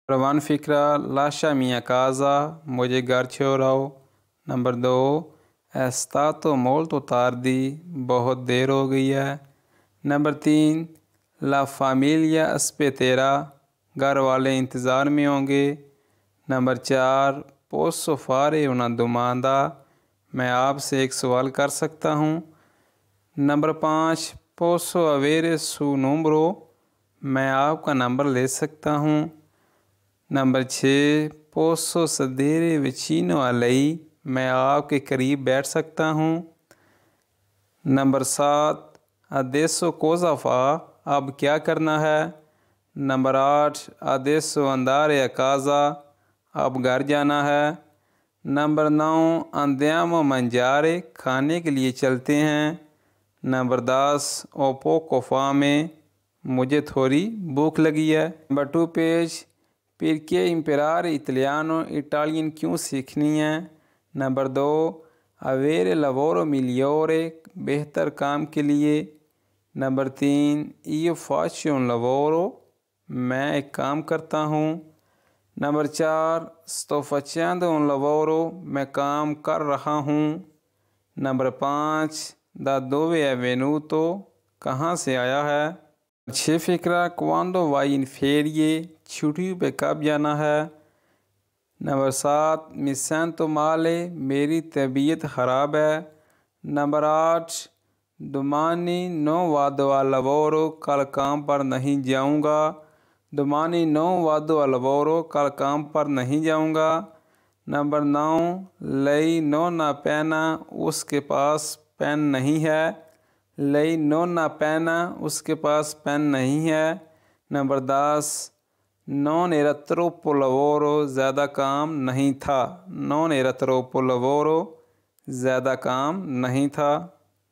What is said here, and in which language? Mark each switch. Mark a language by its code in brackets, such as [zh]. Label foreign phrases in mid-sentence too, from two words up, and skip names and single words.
[it] नंबर 1 फ़िक्रा lasciami a casa, [hi] मुझे घर छोड़ आओ। [it] नंबर 2 è stato molto tardi, [hi] बहुत देर हो गई है। [it] नंबर 3 la famiglia aspetterà, [hi] घर वाले इंतज़ार में होंगे। [it] नंबर 4 posso fare una domanda, [hi] मैं आपसे एक सवाल कर सकता हूँ। [it] नंबर 5 posso avere suo numero, [hi] मैं आपका नंबर ले सकता हूँ। [it] नंबर 6 posso sedere vicino a lei, [hi] मैं आपके करीब बैठ सकता हूँ। [it] नंबर 7 adesso cosa fa, [hi] अब क्या करना है। [it] नंबर 8 adesso andare a casa, [hi] अब घर जाना है। [it] नंबर 9 andiamo a mangiare, [hi] खाने के लिए चलते हैं। [it] नंबर 10 ho poco fame, [hi] मुझे थोड़ी भूख लगी है। [en] number 2 page [it] perché imparare italiano, [hi] इटालियन क्यों सीखनी है। [it] नंबर 2 avere lavoro migliore, [hi] बेहतर काम के लिए। [it] नंबर 3 io faccio un lavoro, [hi] मैं एक काम करता हूँ। [it] नंबर 4 sto facendo un lavoro, [hi] मैं काम कर रहा हूँ। [it] नंबर 5 da dove è venuto, [hi] कहाँ से आया है। [it] 6 फ़िक्रा quando vai in ferie, [hi] छुट्टियों पे कब जाना है। [it] नंबर 7 mi sento male, [hi] मेरी तबीयत ख़राब है। [it] नंबर 8 domani non vado al lavoro, [hi] कल काम पर नहीं जाऊंगा। [it] domani non vado al lavoro, [hi] कल काम पर नहीं जाऊंगा। [it] नंबर 9 lei non ha penna, [hi] उसके पास पेन नहीं है। [it] lei non ha penna, [hi] उसके पास पेन नहीं है। [it] नंबर 10 non era troppo lavoro, [hi] ज़्यादा काम नहीं था। [it] non era troppo lavoro, [hi] ज़्यादा काम नहीं था।